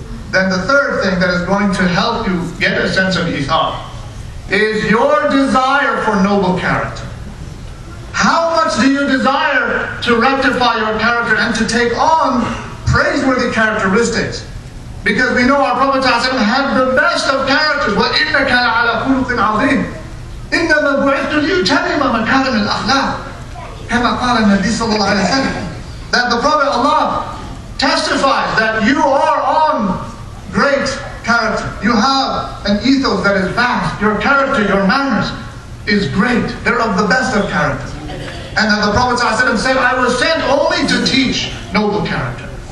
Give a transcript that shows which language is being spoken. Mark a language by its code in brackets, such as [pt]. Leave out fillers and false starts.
[en] Then the third thing that is going to help you get a sense of ithar is your desire for noble character. How much do you desire to rectify your character and to take on praiseworthy characteristics? Because we know our Prophet ﷺ had the best of characters. [ar] وَإِنَّكَ لَعَلَى خُلُقٍ عَظِيمٍ إِنَّمَا بُعِثْتُ لِأُتَمِّمَ مَكَارِمَ الْأَخْلَاقِ كما قال النبي صلى الله عليه وسلم. [en] That the Prophet Allah testifies that you are on great character. You have an ethos that is vast. Your character, your manners is great. They're of the best of characters. And then the Prophet ﷺ said, I was sent only to teach noble character.